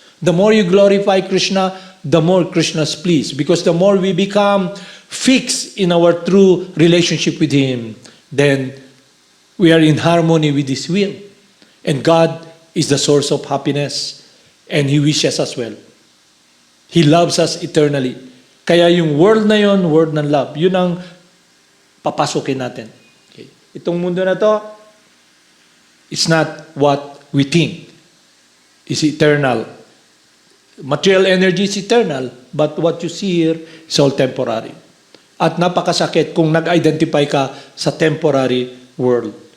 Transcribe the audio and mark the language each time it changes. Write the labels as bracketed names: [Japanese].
[English] The more you glorify Krishna, the more Krishna is pleased. Because the more we become fixed in our true relationship with Him, then we are in harmony with His will. And God is the source of happiness. And He wishes us well. He loves us eternally. [Filipino] Kaya yung world na yon, world ng love, yun ang papasukin natin. [English] Okay. [Filipino] Itong mundo na to, [English] it's not what we think. It's eternal. Material energy is eternal, but what you see here is all temporary. [Filipino] At napakasakit kung nag-identify ka sa [English] temporary world.